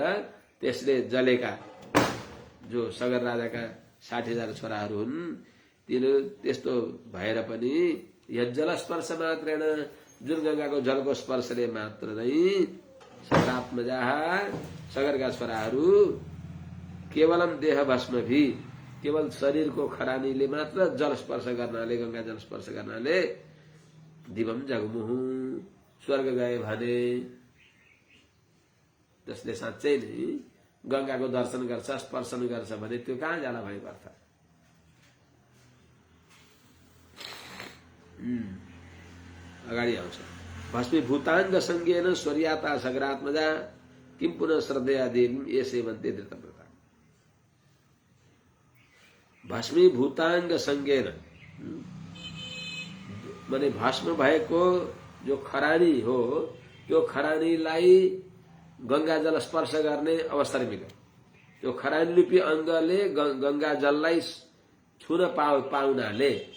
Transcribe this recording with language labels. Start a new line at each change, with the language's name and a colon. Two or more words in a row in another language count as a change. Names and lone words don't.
Nepali: त्यसले जलेका जो सगर राजाका 60,000 छोराहरू हुन् तिनीहरू त्यस्तो भएर पनि
Sanskrit: यज्जल स्पर्श मात्रेण
Nepali: जुन गंगाको जलको स्पर्शले मात्र नै सगरात्मजा सगरका छोराहरू
Sanskrit: केवलम देह भस्मभि
Nepali: केवल शरीरको खरानीले मात्र जल स्पर्श गर्नाले गंगा जल स्पर्श गर्नाले
Sanskrit: दिवम जगमुहु
Nepali: स्वर्ग गए भने जसले साँच्चै नै गंगाको दर्शन गर्छ स्पर्शन गर्छ भने त्यो कहाँ जाला भएको अर्थ अगाडि आउँछ
Sanskrit: भस्मीभूताङ्ग संज्ञेन स्वर्याता सगरात्मजा किम पुनः श्रद्धया देवी ये सेवन्ते धृतव्रता भस्मीभूताङ्ग संज्ञेन
Nepali: माने भस्म भएको जो खरानी हो त्यो खरानीलाई गंगा जल स्पर्श गर्ने अवसर मिल्यो त्यो खरानी रूपी अंगले गंगा जललाई छुन पाउनाले